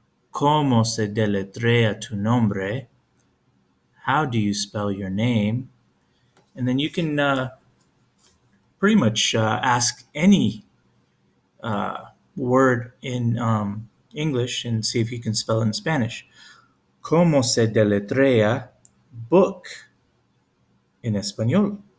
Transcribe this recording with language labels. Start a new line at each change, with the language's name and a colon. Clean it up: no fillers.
Spanish: Cómo se deletrea tu nombre.
English: How do you spell your name? And then you can pretty much ask any word in English and see if you can spell it in Spanish.
Spanish: ¿Cómo se deletrea book en español?